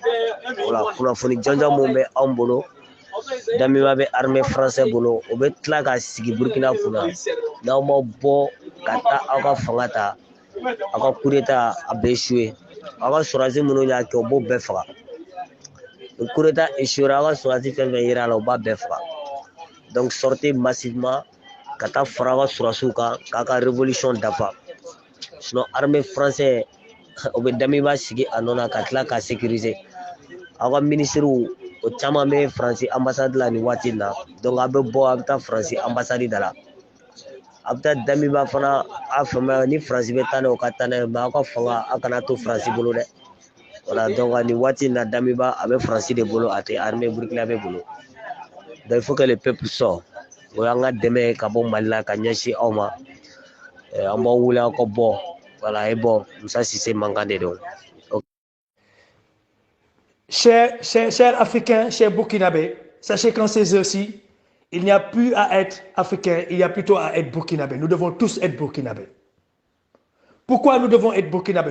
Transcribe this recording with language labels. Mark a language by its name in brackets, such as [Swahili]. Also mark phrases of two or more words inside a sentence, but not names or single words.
[Bambara] Voilà, kunnafoni jɔnjɔn mun bɛ anw bolo, Damiba bɛ [French] armée française [Bambara] bolo, o bɛ tila ka sigi Burkina kunna. N'aw ma bɔ ka taa aw ka fanga ta, aw ka [French] coup d'état [Bambara] a bɛ échouer. Aw ka sɔrɔdasi minnu y'a kɛ o b'o bɛɛ faga. Ni [French] coup d'état échouer [Bambara] aw ka sɔrɔdasi fɛn fɛn yera la o b'a bɛɛ faga. [French] Donc sortez massivement [Bambara] ka taa fara aw ka sɔrɔdasiw kan k'a ka révolution dafa. Sinon [French] armée française [Bambara] o bɛ Damiba sigi a nɔ na ka tila ka sécuriser. Aw ka ministres o caman bɛ Faransi ambassade la nin waati in na. Donc aw bɛ bɔ aw bɛ taa Faransi ambassade da la. Aw bɛ taa Damiba fana a faamuya ni Faransi bɛ taa n'a ye o ka taa n'a ye, mais aw ka fanga aw kana to Faransi bolo dɛ. Voilà, donc nin waati in na Damiba a bɛ Faransi de bolo, a tɛ [French] armée burkinabé [Bambara] bolo. [French] Donc il faut que le peuple sorte. [Bambara] O y'an ka dɛmɛ ka bɔ Mali la ka ɲɛsin aw ma. An b'aw wele aw ka bɔ. [French] Voilà, et bon, Moussa Cissé manquant de donc. Chers Africains, chers Burkinabés, sachez qu'en ces heures-ci, il n'y a plus à être Africain, il y a plutôt à être Burkinabé. Nous devons tous être Burkinabés. Pourquoi nous devons être Burkinabés?